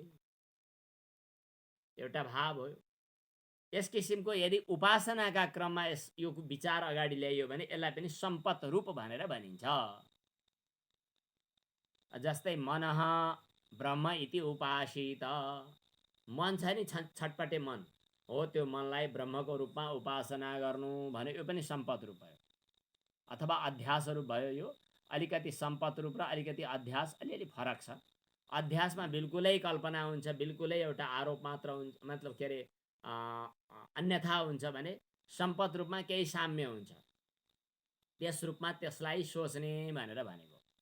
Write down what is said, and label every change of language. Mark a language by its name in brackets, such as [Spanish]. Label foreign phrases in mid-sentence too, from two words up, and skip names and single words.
[Nepali] एउटा भाव हो। यस किसिमको यदि उपासनाका क्रममा यो विचार अगाडि ल्याइयो भने यसलाई पनि सम्पत रूप भनेर भनिन्छ। [Sanskrit] जस्तै मनः ब्रह्म इति उपासित, [Nepali] मन छ नि छटपटे मन हो, त्यो मनलाई ब्रह्मको रूपमा उपासना गर्नु भने यो पनि सम्पत रूप भयो अथवा अध्यास रूप भयो। यो अलिकति सम्पत रूप र अलिकति अध्यास अलिअलि फरक छ। अध्यासमा बिल्कुलै कल्पना हुन्छ, बिल्कुलै एउटा आरोप मात्र हुन्छ, मतलब के अरे अन्यथा हुन्छ भने सम्पत रूपमा केही साम्य हुन्छ, त्यस रूपमा त्यसलाई सोच्ने भनेर भनेको।